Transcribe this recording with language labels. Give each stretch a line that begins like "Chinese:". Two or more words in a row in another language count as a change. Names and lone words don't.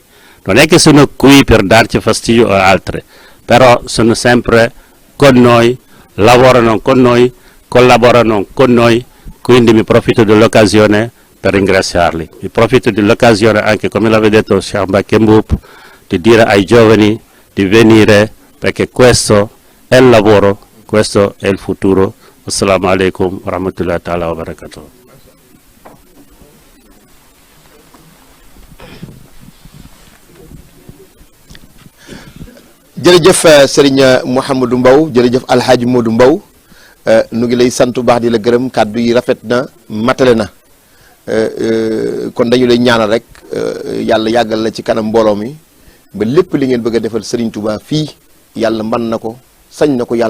Italian: Non è che sono qui per darci fastidio o altre, però sono sempre con noi, lavorano con noi, collaborano con noi, quindi mi profitto dell'occasione per ringraziarli. Mi profitto dell'occasione anche, come l'aveva detto Cheikh Mbacké Mboup, di dire ai giovani di venire, perché questo è il lavoro, questo è il futuro.
Arabic: السلام عليكم ورحمة الله تعالى وبركاته.
Wolof: jërëjëf Serigne Mouhamadou Mbow jërëjëf Alhaji Modou Mbow nu ngi lay sant bu baax di la gërëm kàddu yi rafet na matale na kon dañu lay ñaanal rek yàlla yàggal la ci kanam mbooloo mi ba lépp li ngeen bëgg a defal Serigne Touba fii yàlla mën na ko sañ na ko yàlla